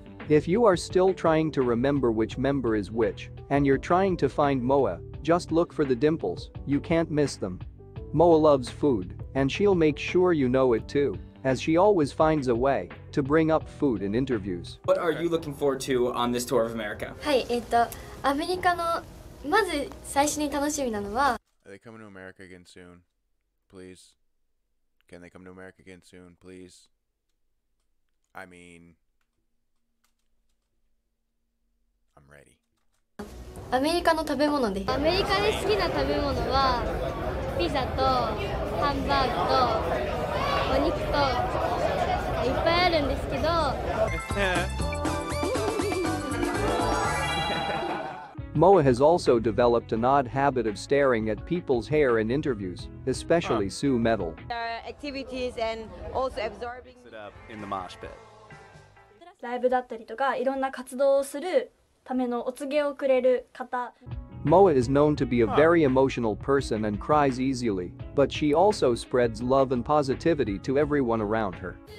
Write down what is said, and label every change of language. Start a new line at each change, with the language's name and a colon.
English: If you are still trying to remember which member is which, and you're trying to find Moa, just look for the dimples, you can't miss them. Moa loves food, and she'll make sure you know it too, as she always finds a way to bring up food in interviews. What are you looking forward to on this tour of America?
Japanese: はい、アメリカのまず最初に楽しみなのは
English: Are they coming to America again soon? Please? Can they come to America again soon, please? I mean, I'm ready.
Japanese: アメリカの食べ物です。アメリカで好きな食べ物はピザとハンバーグとお肉といっぱいあるんですけど
English: Moa has also developed an odd habit of staring at people's hair in interviews, especially Sue Metal. Activities and also absorbing it up in the mosh pit.
Japanese: ライブだったりとかいろんな活動をするためのお告げをくれる方。
English: Moa is known to be a very emotional person and cries easily, but she also spreads love and positivity to everyone around her.